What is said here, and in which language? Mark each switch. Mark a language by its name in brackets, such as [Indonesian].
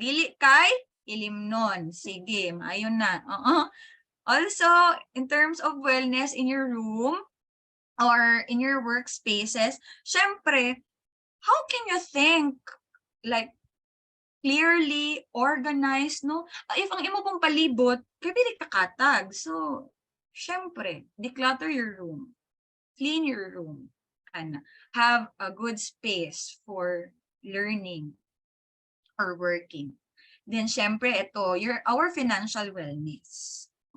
[Cebuano] Dili kay ilimnon. Sige, maayon na. [English] Also, in terms of wellness in your room or in your workspaces, syempre, how can you think like clearly, organized, no? [Cebuano] If ang imo pong palibot, kaya dili kakatag. [English] So, syempre, declutter your room. Clean your room. And have a good space for learning or working. Then, syempre, ito, our financial wellness.